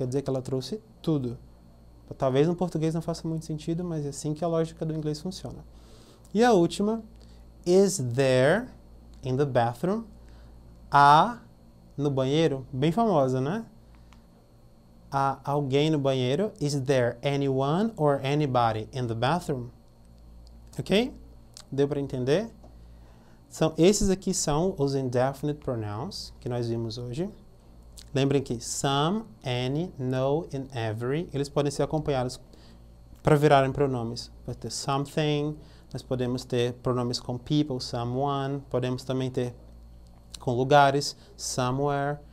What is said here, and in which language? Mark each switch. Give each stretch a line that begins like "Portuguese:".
Portuguese: Quer dizer que ela trouxe tudo. Talvez no português não faça muito sentido, mas é assim que a lógica do inglês funciona.
English: E a última, is there in the bathroom?
Portuguese: Há no banheiro, bem famosa, né? Há alguém no banheiro.
English: Is there anyone or anybody in the bathroom?
Portuguese: Ok? Deu para entender? Esses aqui são os indefinite pronouns que nós vimos hoje. Lembrem que some, any, no and every, eles podem ser acompanhados para virarem pronomes. Pode ter something, nós podemos ter pronomes com people, someone, podemos também ter com lugares, somewhere.